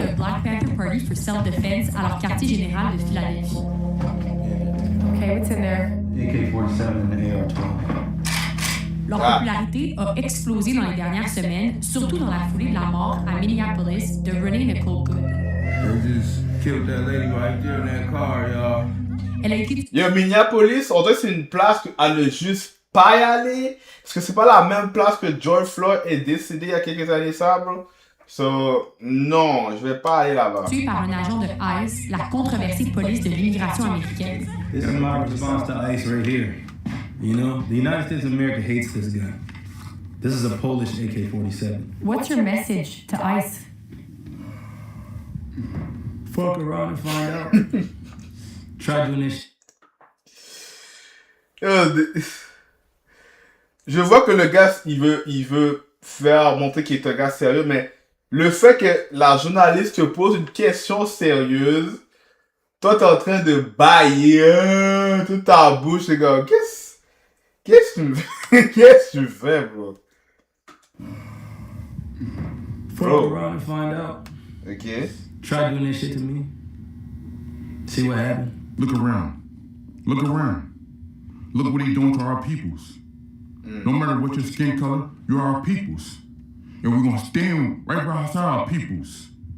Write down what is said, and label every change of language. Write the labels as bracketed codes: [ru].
[fr] le Black Panther Party for Self-Defense à leur quartier général de Philadelphie. [en] Okay, what's in there? AK-47 and the AR-12. [fr] Leur popularité a explosé dans les dernières semaines, surtout dans la foulée de la mort à Minneapolis de Renee Nicole Good. [en] They just killed that lady right there in that car, y'all. [fr] Elle a été Yo, Minneapolis, on dirait que c'est une place à ne juste pas y aller. Parce que c'est pas la même place que George Floyd est décédé il y a quelques années, ça, bro. So, non, je vais pas aller là-bas. tuée par un agent de ICE, la controversée police de l'immigration américaine. [en] This is my response to ICE right here. You know, the United States of America hates this gun. This is a Polish AK-47. What's your message to ICE? Fuck around and find out. Try doing this. [fr] Je vois que le gars, il veut faire montrer qu'il est un gars sérieux, mais le fait que la journaliste te pose une question sérieuse, toi t'es en train de bailler toute ta bouche, c'est comme, qu'est-ce que tu fais, bro? [en] Fuck Bro. around and find out. Ok. Try doing this shit to me. See what happened. Look around. Look around. Look what he's doing to our peoples. No matter what your skin color, you're our peoples. And we're going to stand right beside our peoples.